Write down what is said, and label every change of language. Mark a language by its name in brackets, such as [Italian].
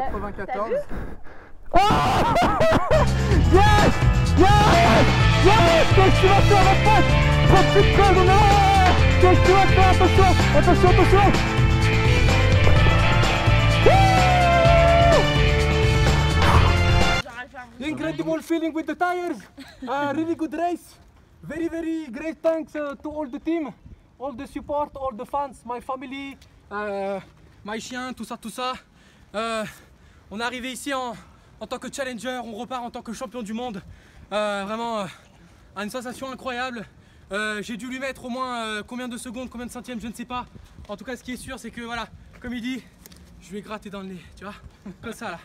[English] Yes! Yes! Yes! [French] Qu'est-ce que tu vas faire mon pote? trop de sucre, non. Qu'est-ce que tu vas faire? Attention, attention, attention. [English] Incredible feeling with the tires. Really good race. Very, very great thanks to all the team, all the support, all the fans, my family, [French] My chien, tout ça, tout ça. On est arrivé ici en tant que challenger, on repart en tant que champion du monde. Vraiment une sensation incroyable. J'ai dû lui mettre au moins combien de secondes, combien de centièmes, je ne sais pas. En tout cas, ce qui est sûr, c'est que voilà, comme il dit, je lui ai gratté dans le nez, tu vois, comme ça là.